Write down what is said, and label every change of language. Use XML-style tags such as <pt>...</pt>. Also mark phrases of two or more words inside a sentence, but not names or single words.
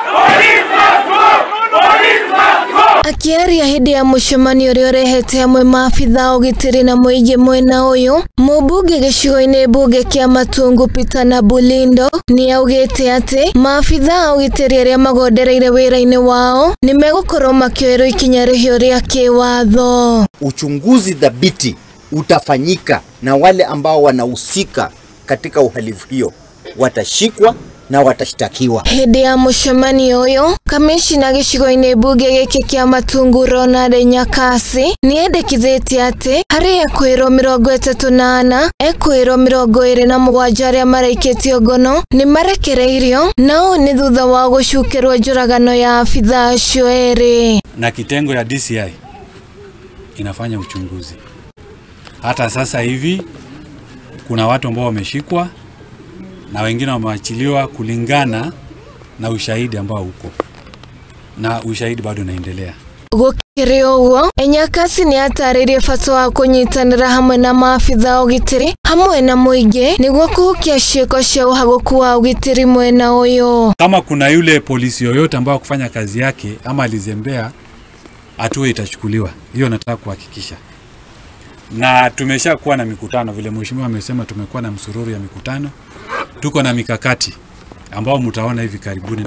<ki>Akiaria hindi ya mucemanio uria urehete hamwe maabitha ugitiri na muingi mwena uyu, mubunge gicigo-ini mbunge kia Matungu Peter Nabulindo ni augite ati maabitha ugitiri aria magondereire wira-ini wao ni megukorwo makioerwo ikinya rihio ria kiwatho.</ki> <sw>Uchunguzi dhabiti utafanyika na wale ambao wanahusika katika uhalifu hiyo watashikwa na watashtakiwa.</sw> <ki>Hindi ya mucemanio uyu, kamishina gicigo-ini mbunge giki kia Matungu Ronald Nyakasi ni endekithitie ati hari ekwirwo 34 ekwirwo 27 aria maraikitio ngono ni marekereirio nao ni thutha wa gucukirwo njuragano ya abitha acio eri.</ki> <sw>Na kitengo ya DCI inafanya uchunguzi. Hata sasa hivi kuna watu ambao wameshikwa na wengine wameachiliwa kulingana na ushahidi ambao uko. Na ushahidi bado unaendelea.</sw> <ki>Gukiri uguo, Nyakasi ni ataririe bata wa kunyitanira hamwe na maabitha ugitiri hamwe na muingi niguo kuhukia ciiko cia uhaguku wa ugitiri mwena uyu.</ki> <sw>Kama kuna yule polisi yoyote ambao kufanya kazi yake ama alizembea, hatua itachukuliwa. Hiyo nataka kuhakikisha. Na tumesha kuwa na mikutano vile mheshimiwa amesema, tumekuwa na msururu ya mikutano. Tuko na mikakati ambao mtaona hivi karibuni.</sw>